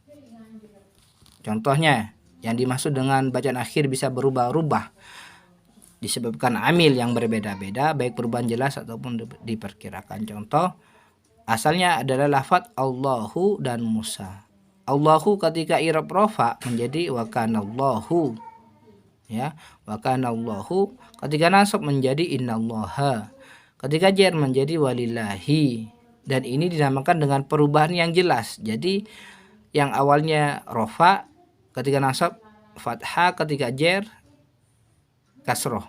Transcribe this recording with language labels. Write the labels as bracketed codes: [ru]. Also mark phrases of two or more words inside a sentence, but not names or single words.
[id] Contohnya yang dimaksud dengan bacaan akhir bisa berubah-ubah disebabkan amil yang berbeda-beda, baik perubahan jelas ataupun diperkirakan. Contoh asalnya adalah lafaz Allahu dan Musa. Allahu ketika i'rab rafa menjadi [ar] وكان الله, [id] ya, [ar] وكان الله. [id] Ketika nasab menjadi innallaha. Ketika jar menjadi walillahi. Dan ini dinamakan dengan perubahan yang jelas. Jadi yang awalnya rafa ketika nasab fathah, ketika jar kasroh.